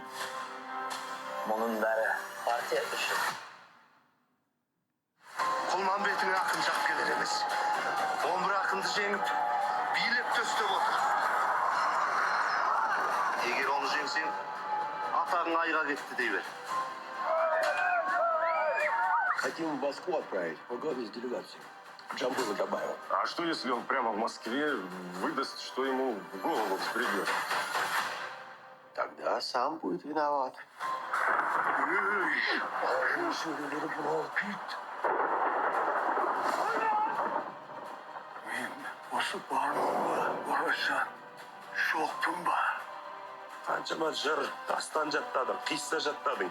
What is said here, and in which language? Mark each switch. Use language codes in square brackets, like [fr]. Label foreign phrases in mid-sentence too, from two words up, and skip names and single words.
[kk] Мұның бәрі партия үшін. Құлманбетің ақын жақ келер емес. 11 ақынды жеңіп, билеп төстеп отыр. Егер оны жеңсең, атағың айға кетті дей бер. [ru] Хотим в Москву отправить, погодить делегацию. Жамбыла Жабаева. А что, если он прямо в Москве выдаст, что ему в голову взбредет? Тогда сам будет виноват. [kk] Осы барлығы орасан жоқпын ба? Қаншама жыр, дастан жаттадың, қисса жаттадың.